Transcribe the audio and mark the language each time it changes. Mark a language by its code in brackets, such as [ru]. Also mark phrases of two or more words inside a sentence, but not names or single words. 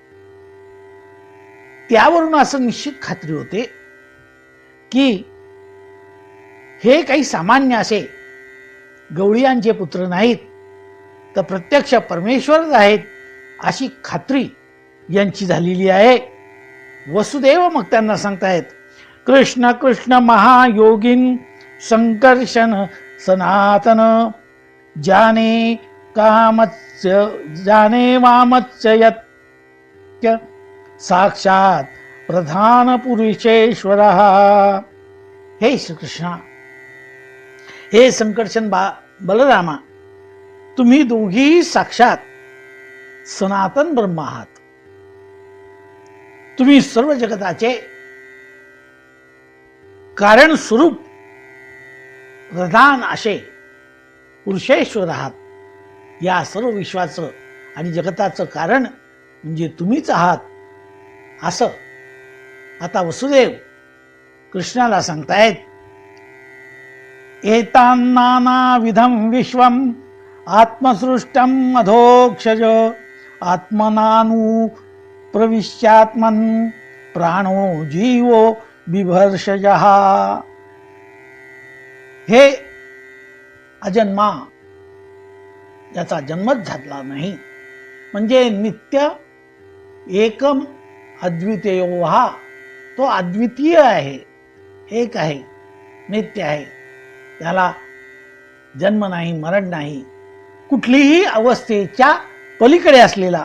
[mr] त्यावरून असं निश्चित खात्री होते की हे काही सामान्य असे गवळियांचे पुत्र नाहीत, तर प्रत्यक्ष परमेश्वरच आहेत अशी खात्री यांची झालेली आहे। वसुदेव मग त्यांना सांगतायत, [sa] कृष्ण कृष्ण महायोगिन संकर्षण सनातन, जाने कामत्स्य जाने वामत्स्य यत्य, साक्षात प्रधान पुरुषेश्वरः। [mr] हे श्रीकृष्णा, हे संकर्षण बलरामा, तुम्ही दोघी साक्षात सनातन ब्रह्म आहात। तुम्ही सर्व जगताचे कारण स्वरूप प्रधान असे पुरुषेश्वर आहात। या सर्व विश्वाचं आणि जगताचं कारण म्हणजे तुम्हीच आहात, असं आता वसुदेव कृष्णाला सांगतायत। [sa] एतान्नाना विधम विश्वम आत्मसृष्टम अधोक्षज, आत्मनानु प्रविश्यात्मन प्राणो जीवो बिभर्षजः। [mr] हे अजन्मा, याचा जन्मच झाला नाही, म्हणजे [sa] नित्य एकम अद्वितीय, [mr] हा तो अद्वितीय आहे, एक आहे, नित्य आहे, त्याला जन्म नाही, मरण नाही, कुठलीही अवस्थेच्या पलीकडे असलेला।